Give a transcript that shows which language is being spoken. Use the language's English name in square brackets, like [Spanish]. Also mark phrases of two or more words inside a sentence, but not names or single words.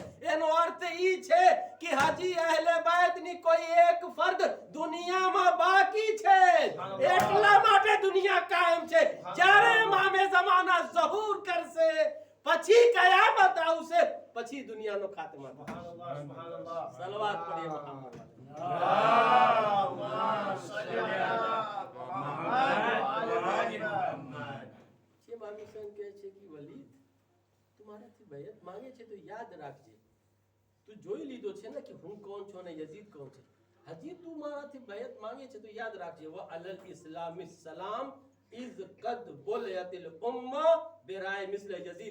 [Gujarati] એનો અર્થ ઈ છે કે હજી અહેલે બેતની કોઈ એક ફર્દ દુનિયામાં બાકી છે. એટલા માટે દુનિયા કાયમ છે. જ્યારે ઇમામે ઝમાના ઝહૂર કરશે પછી કયામત આવશે, પછી દુનિયાનો ખાતમા થશે. સલવાત પઢિए મોહમ્મદ. [Arabic] اللهم صل على محمد وعلى محمد. [Gujarati] જે ઇમામ હુસૈન કહે છે કે વલીદ તું મારાથી બેયત માંગે છે તો યાદ રાખજે, તું જોઈ લીધો છે ને કે હું કોણ છું અને યઝીદ કોણ છે. હજી તું મારાથી બેયત માંગે છે તો યાદ રાખજે [Arabic] وعلى الإسلام السلام إذ قد بليت الأمة براع مثل يزيد.